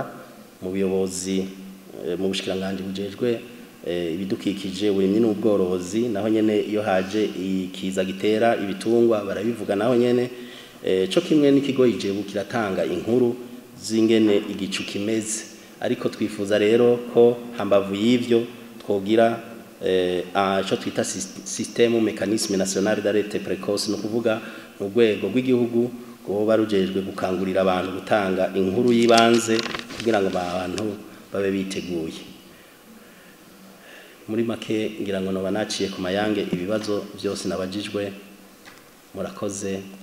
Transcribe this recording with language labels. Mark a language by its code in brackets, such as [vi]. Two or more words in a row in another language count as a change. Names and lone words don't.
[rn] Mu buyobozi mu bushikiranganje bujejwe ibidukikije uburimyi n'ubworozi naho nyene iyo haje ikiza gitera ibitungwa barabivuga naho nyene, co kimwe n'ikigo ijebu kiratanga inkuru zingene igicu kimeze. Ariko twifuza rero ko hambavu y'ivyo twogira ico twita [fr] système mécanisme national d'alerte précoce, [rn] no kuvuga mu rwego rw'igihugu goba rujejwe gukangurira abantu gutanga inkuru yibanze kugira ngo abantu babe biteguye. Muri make ngira ngo noba naciye ku mayange ibibazo byose nabajijwe. Murakoze.